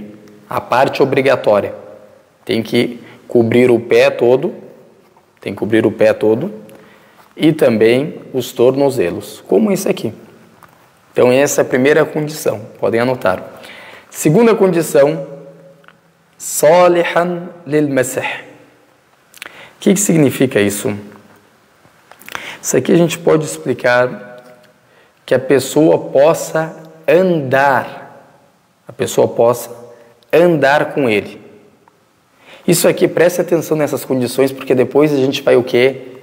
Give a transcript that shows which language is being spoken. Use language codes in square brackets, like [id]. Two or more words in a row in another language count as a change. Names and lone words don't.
[pt] A parte obrigatória. Tem que cobrir o pé todo. E também os tornozelos, como esse aqui. Então essa é a primeira condição, podem anotar. Segunda condição, [ar] صالحاً للمسح. [pt] O que significa isso? Isso aqui a gente pode explicar que a pessoa possa andar com ele. Isso aqui, preste atenção nessas condições, porque depois a gente vai o quê?